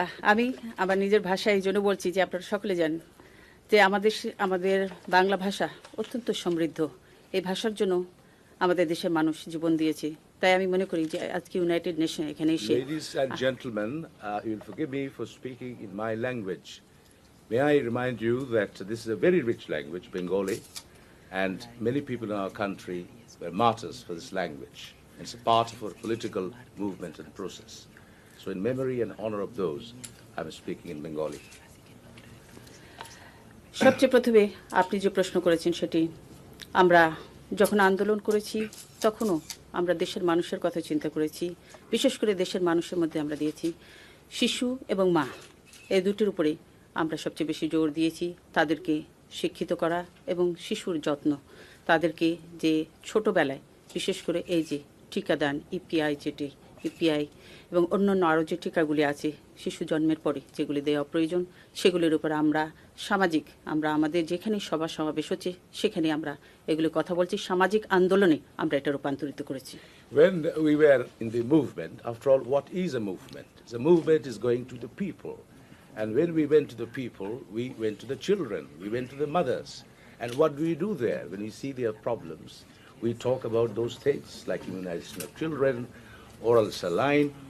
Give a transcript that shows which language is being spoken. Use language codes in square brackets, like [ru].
[bn] আমি আমার নিজের ভাষায় এই জন্য বলছি যে আপনারা সকলে জানেন যে আমাদের বাংলা ভাষা অত্যন্ত সমৃদ্ধ। এই ভাষার জন্য আমাদের দেশের মানুষ জীবন দিয়েছে। তাই আমি মনে করি যে আজকে ইউনাইটেড নেশন এখানে এসে [en] Ladies and gentlemen, you'll forgive me for speaking in my language. May I remind you that this is a very rich language, Bengali, and many people in our country were martyrs for this language. It's a part of our political movement and process. So in memory and honor of those, I'm speaking in Bengali. [bn] সবচেয়ে প্রথমে আপনি যে প্রশ্ন করেছেন সেটি আমরা যখন আন্দোলন করেছি তখনও আমরা দেশের মানুষের কথা চিন্তা করেছি। বিশেষ করে দেশের মানুষের মধ্যে আমরা দিয়েছি শিশু এবং মা, এই দুটির উপরে আমরা সবচেয়ে বেশি জোর দিয়েছি। তাদেরকে শিক্ষিত করা এবং শিশুর যত্ন, তাদেরকে যে ছোটবেলায় বিশেষ করে এই যে টিকাদান, ইপিআই এবং অন্যান্য আরও যে টিকাগুলি আছে শিশু জন্মের পরে যেগুলি দেওয়া প্রয়োজন, সেগুলির উপর আমরা আমাদের যেখানে সভা সমাবেশ হচ্ছে সেখানে আমরা এগুলি কথা বলছি। সামাজিক আন্দোলনে আমরা এটা রূপান্তরিত করেছি। [en] When we were in the movement, after all, what is a movement? The movement is going to the people. And when we went to the people, we went to the children, we went to the mothers. And what do we do there? When we see their problems, we talk about those things like immunization of children, oral saline.